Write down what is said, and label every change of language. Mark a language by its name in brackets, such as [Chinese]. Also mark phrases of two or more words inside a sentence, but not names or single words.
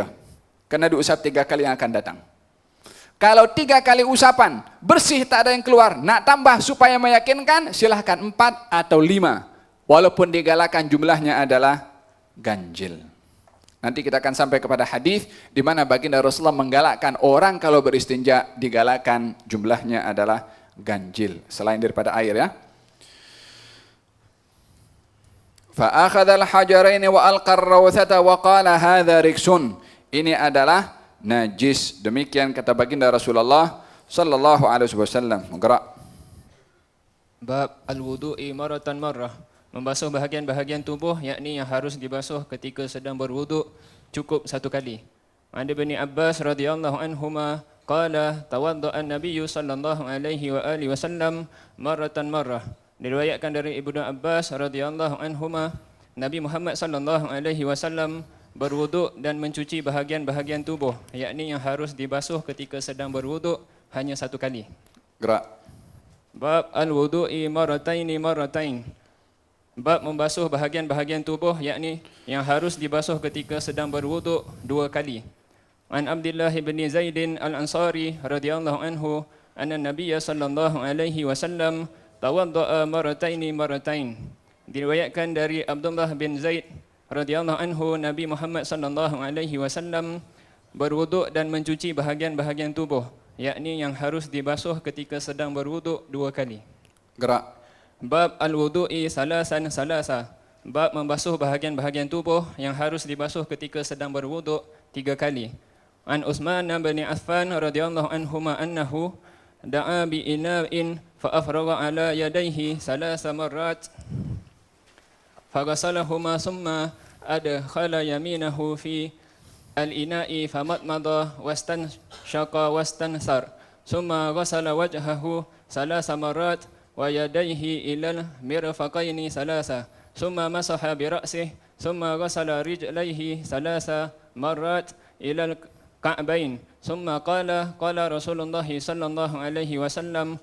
[Malay] Karena diusap 3 kali yang akan datang. Kalau 3 kali usapan, bersih tak ada yang keluar, nak tambah supaya meyakinkan, silahkan 4 atau 5. Walaupun digalakkan jumlahnya adalah ganjil. Nanti kita akan sampai kepada hadis di mana baginda Rasulullah menggalakkan orang kalau beristinja digalakkan jumlahnya adalah ganjil selain daripada air ya. [Arabic] فأخذ الحجرين وألقى الروثة وقال هذا ركس. [Malay] Ini adalah najis. Demikian kata baginda Rasulullah [Arabic] صلى الله عليه وسلم. [Malay] Gerak. [Arabic] باب الوضوء مرة مرة. [Malay] Membasuh bahagian-bahagian tubuh, yakni yang harus dibasuh ketika sedang berwuduk, cukup 1 kali. [Arabic] عن ابن عباس رضي الله عنهما قال توضأ النبي صلى الله عليه وآله وسلم مرة مرة. [Malay] Diriwayatkan dari Ibnu Abbas [Arabic] رضي الله عنهما, [Malay] Nabi Muhammad [Arabic] صلى الله عليه وسلم [Malay] berwuduk dan mencuci bahagian-bahagian tubuh, yakni yang harus dibasuh ketika sedang berwuduk hanya 1 kali. Gerak. [Arabic] باب الوضوء مرتين مرتين. [Malay] Bab membasuh bahagian-bahagian tubuh, yakni yang harus dibasuh ketika sedang berwuduk 2 kali. [Arabic] عن عبد الله بن زيد الأنصاري رضي الله عنه أن النبي صلى الله عليه وسلم توضأ مرتين مرتين. [Malay] Diriwayatkan dari Abdullah bin Zaid [Arabic] رضي الله عنه, [Malay] Nabi Muhammad [Arabic] صلى الله عليه وسلم [Malay] berwuduk dan mencuci bahagian-bahagian tubuh, yakni yang harus dibasuh ketika sedang berwuduk 2 kali. Gerak. [Arabic] باب الوضوء ثلاثا ثلاثا. [Malay] Bab membasuh bahagian-bahagian tubuh yang harus dibasuh ketika sedang berwuduk 3 kali. [Arabic] عن عثمان بن عفان رضي الله عنهما أنه دعا بإناء فأفرغ على يديه ثلاث مرات فغسلهما ثم أدخل يمينه في الإناء فمضمض واستنشق واستنثر ثم غسل وجهه ثلاث مرات ويديه إلى المرفقين ثلاثا ثم مسح برأسه ثم غسل رجليه ثلاث مرات إلى الكعبين ثم قال رسول الله صلى الله عليه وسلم